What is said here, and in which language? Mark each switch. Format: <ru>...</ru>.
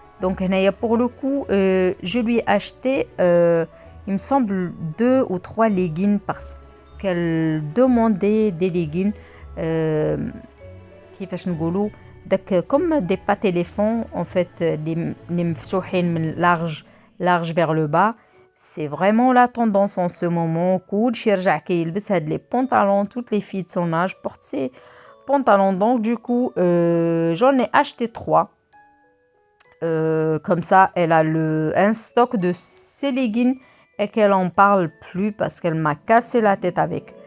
<fr>Donc pour le coup, je lui ai acheté, il me semble, 2 ou 3 leggings parce qu'elle demandait des leggings</fr> <ar>كيفاش نقولوا</ar> <fr>comme des pâtes éléphants en fait, les</fr> <ar>مفتوحين</ar> <fr>من large vers le bas. C'est vraiment la tendance en ce moment.</fr> <ar>كلشي رجع كيلبس هاد</ar> <fr>les pantalons. Toutes les filles de son âge portent ces pantalons. Donc du coup, j'en ai acheté 3. Comme ça, elle a un stock de ces leggings et qu'elle en parle plus parce qu'elle m'a cassé la tête avec.</fr>